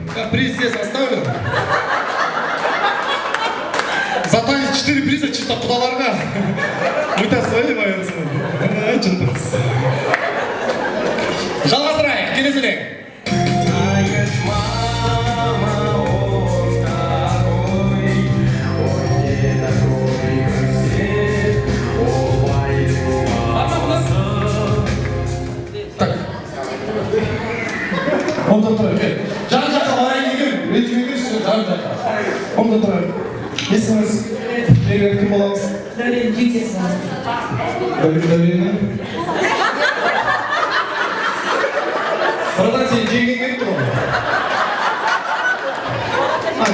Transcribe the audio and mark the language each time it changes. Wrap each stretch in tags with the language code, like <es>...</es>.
<ru>Приз здесь оставлен. За танец 4 приза чисто</ru> <kk>құдаларға.</kk> <ru>Вы-то свои</ru> <kk>баянсың. Жалғастырайық, келе сөйлейік.</kk> <ru>Знаешь, мама, он такой, он не такой, как все, Так.</ru> <kk>Онда тұрайық. Жан жаққа барайын деген, ренжімеңдерші, жан жаққа. Онда тұрайық. Есіміңіз? Берер кім боламыз? Дәурен жүйкесі. Дәурені? Братан, сен жеңген келіп тұр ғой.</kk>